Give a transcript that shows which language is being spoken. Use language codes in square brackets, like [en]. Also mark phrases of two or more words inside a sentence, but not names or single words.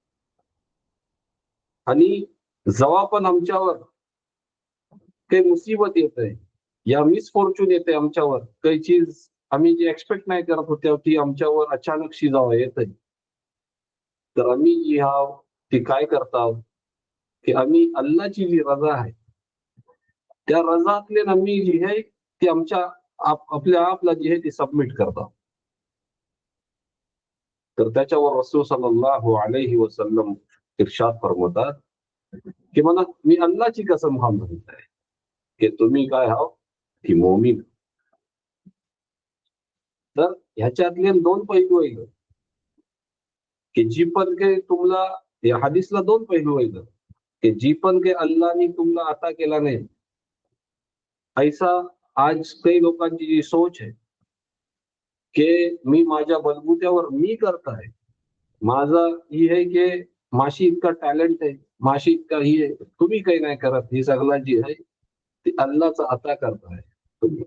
[mr] आणि जेव्हा पण आमच्यावर काही मुसीबत येते या मिसफॉर्च्यून येते आमच्यावर, काही चीज आम्ही जी एक्सपेक्ट नाही करत होत्या ती आमच्यावर अचानक जेव्हा येते तर आम्ही जी आहोत ती काय करतो की आम्ही अल्लाची जी रजा आहे त्या रजातले आम्ही जी आहे ती आमच्या आपल्या आपला जी आहे ती सबमिट करतो. तर त्याच्यावर रसूल [ar] صلى الله عليه وسلم [mr] इर्शाद फरमावतात की म्हणा मी अल्लाची कसम खाऊन म्हणत आहे की तुम्ही काय आहात की मोमीन. तर ह्याच्यातले दोन पैलू आहेत की जी पण काही तुम्हाला या हदीसला दोन पैलू आहेत की जी पण काही अल्लाहने तुम्हाला अता केला नाही ऐसा आज काही लोकांची जी सोच आहे की मी माझ्या बलबुत्यावर मी करत आहे, माझा ही आहे की माशी इतका टॅलेंट आहे, माशी इतका ही आहे, तुम्ही काही नाही करत, ही सगळं जी आहे ती अल्लाचा अता करताय तुम्ही.